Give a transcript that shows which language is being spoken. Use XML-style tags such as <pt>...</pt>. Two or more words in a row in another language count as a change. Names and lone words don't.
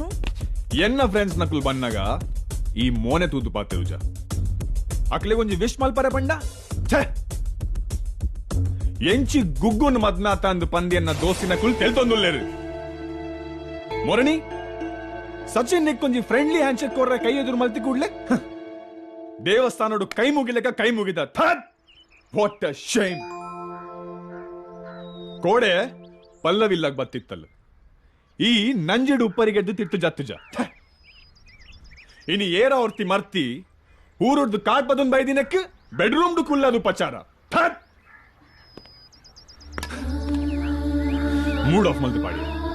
<tcy>ಎನ್ನ ಫ್ರೆಂಡ್ಸ್ ನಕುಲ್ ಬನ್ನಾಗ ಈ ಮೋನೆ ತೂತು ಪಾತೇರುಜ ಅಕ್ಲೆ ಒಂಜಿ ವಿಶ್ ಮಲ್ಪರೆ ಪಂಡ ಛೆ ಎಂಚಿ ಗುಗ್ಗುನ್ ಮದ್ನಾತ ಅಂದು ಪಂದಿಯನ್ನ ದೋಸ್ತಿನ ಕುಲ್ ತೆಲ್ತೊಂದುಲ್ಲೇರು ಮೊರಣಿ ಸಚಿನ್ ನಿಕ್ಕೊಂಜಿ</tcy> <en>friendly handshake</en> <tcy>ಕೊರ್ರೆ ಕೈ ಎದುರು ಮಲ್ತಿ ಕೂಡ್ಲೆ ದೇವಸ್ಥಾನಡು ಕೈ ಮುಗಿಲೆಕ್ಕ ಕೈ ಮುಗಿದ</tcy> <en>what a shame</en> <tcy>ಕೋಡೆ ಪಲ್ಲವಿಲ್ಲಾಗ ಬತ್ತಿತ್ತಲ್ಲ ಈ ನಂಜಿಡು ಉಪ್ಪರಿಗೆದ್ದು ತಿಟ್ಟು ಜತ್ತುಜ ಇನಿ ಏರ ಹೊರ್ತಿ ಮರ್ತಿ ಊರುಡ್ದು ಕಾಟ್ ಬದನ್ ಬೈದಿನಕ್ಕೆ ಬೆಡ್ರೂಮ್ಡು ಕುಲ್ಲದು ಪಚಾರ</tcy> <en>mood off</en> <tcy>ಮಲ್ದು ಪಾಡಿ</tcy>